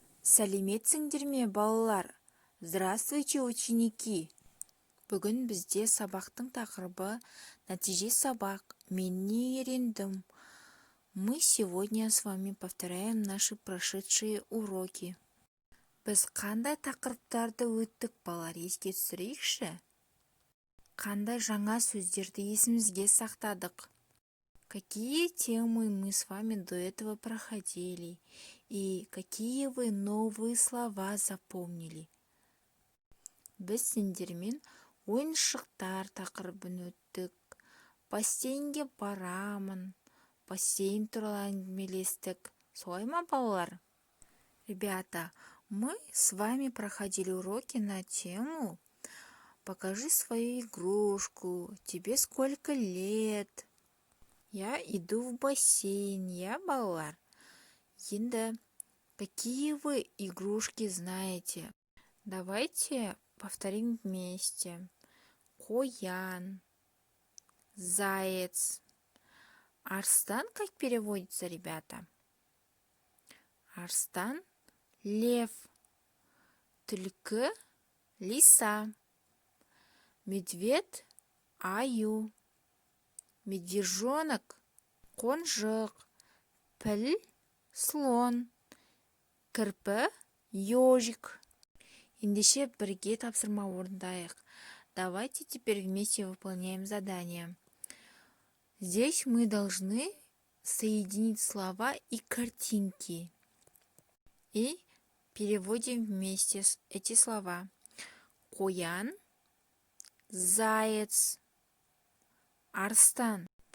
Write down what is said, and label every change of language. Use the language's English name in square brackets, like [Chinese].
[Kazakh] Сәлеметсіңдер ме, балалар? [Russian] Здравствуйте, ученики! [Kazakh] Бүгін бізде сабақтың тақырыбы «Нәтиже сабақ. Мен не үйрендім?» [Russian] Мы сегодня с вами повторяем наши прошедшие уроки. [Kazakh] Біз қандай тақырыптарды өттік, балалар, еске түсірейікші? Қандай жаңа сөздерді есімізге сақтадық? [Russian] Какие темы мы с вами до этого проходили? И какие вы новые слова запомнили? [Kazakh] Біз сендермен ойыншықтар тақырыбын өттік. Бассейнге барамын. Бассейн туралы әңгімелестік. Солай ма, балалар? [Russian] Ребята, мы с вами проходили уроки на тему «Покажи свою игрушку. Тебе сколько лет?» Я иду в бассейн, балалар. Енді, какие вы игрушки знаете? Давайте повторим вместе. Қоян, заяц. Арстан как переводится, ребята? Арстан – лев. Түлкі – лиса. Медведь – аю. Медвежонок – қонжық. Піл – слон. Кірпі – ежик. [Kazakh] Ендеше бірге тапсырма орындайық. [Russian] Давайте теперь вместе выполняем задание. Здесь мы должны соединить слова и картинки. И переводим вместе эти слова. [Kazakh] Қоян, заяц, арстан.